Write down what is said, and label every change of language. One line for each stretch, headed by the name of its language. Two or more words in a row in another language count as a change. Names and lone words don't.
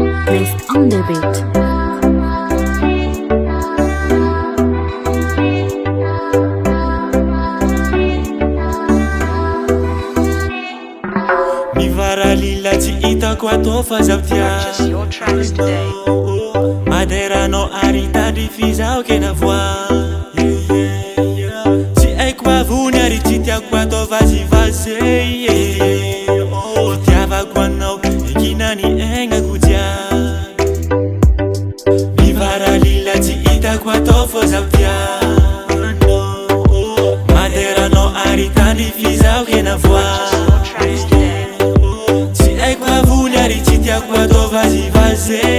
English: Blessed on the beat.
Malagasy: Mivaralila tsy hitako atao fa zaho
English: Purchase your tracks today.
Malagasy: Maderanao ary tady fizaho kena voa Tsy haiko avony ary tsy tiako atao vazivazy Fitiavako anao ekinany aignako jiaby Mivaralila tsy hitako atao fa zaho Maderanao ary tady fizaho kena voa Tiako atao vazivazy